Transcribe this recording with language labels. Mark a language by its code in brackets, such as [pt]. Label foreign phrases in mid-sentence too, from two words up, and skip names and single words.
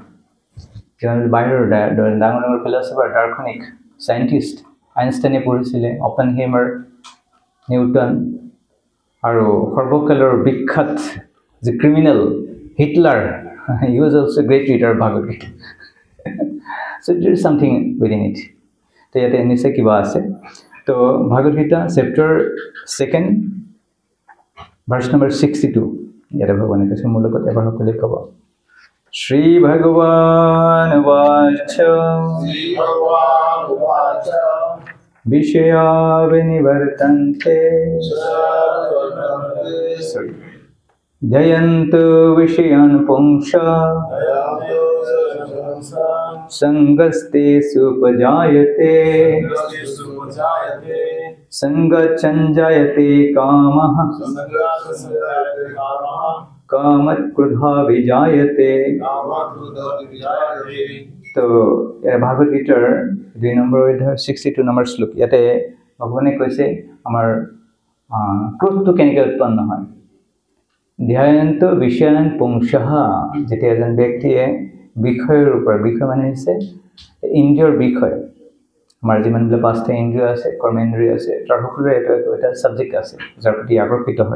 [as] বাহিৰৰ ডাঙৰ ডাঙৰ ফিলচফাৰ, দাৰ্শনিক, চাইণ্টিষ্ট, আইনষ্টাইনে পঢ়িছিলে, অপেনহেইমাৰ, নিউটন, আৰু সৰ্বকালৰ বিখ্যাত যে ক্ৰিমিনেল হিটলাৰ, [en] he was also great reader [as] ভাগৱত গীতা। [en] so there is something within it. [as] তো ইয়াতে নিশ্চয় কিবা আছে। তো ভাগৱত গীতা চেপ্টাৰ 2 ভাৰ্চ নম্বৰ 62 ইয়াতে ভগৱানে কৈছে, মোৰ লগত এবাৰ সকলোৱে ক'ব। [sa] श्री भगवान वाच विषया विनिवर्तन्ते जयन्तु विषयान् पुंसा संगस्तेषुपजायते संगच्छञ्जायते कामः कामत् क्रोधा विजायते। [as] তো ভাগৱত গীতাৰ 2 নম্বৰ অধ্যায় 62 নম্বৰ শ্লোক, ইয়াতে ভগৱানে কৈছে আমাৰ ক্ৰোধটো কেনেকৈ উৎপন্ন হয়। [sa] ध्यायन्त विषयान पुंसः, [as] যেতিয়া এজন ব্যক্তিয়ে বিষয়ৰ ওপৰত, বিষয় মানে হৈছে ইন্দ্ৰিয়ৰ বিষয়, আমাৰ যিমানবিলাক 5টা ইন্দ্ৰিয় আছে, কৰ্মেন্দ্ৰিয় আছে, তাৰ সকলোৰে এটা ছাবজেক্ট আছে যাৰ প্ৰতি আকৰ্ষিত হয়।